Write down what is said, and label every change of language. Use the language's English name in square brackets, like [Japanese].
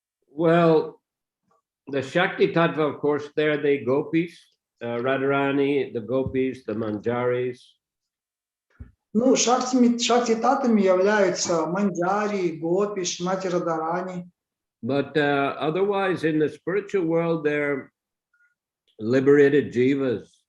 [English] Well, the Shakti Tattva, of course, they're the gopis, Radharani, the gopis, the manjaris. [Russian] Ну, Шакти Татвами являются манджари, гопи, Шримати Радharani. [English] But otherwise, in the spiritual world, they're liberated jivas.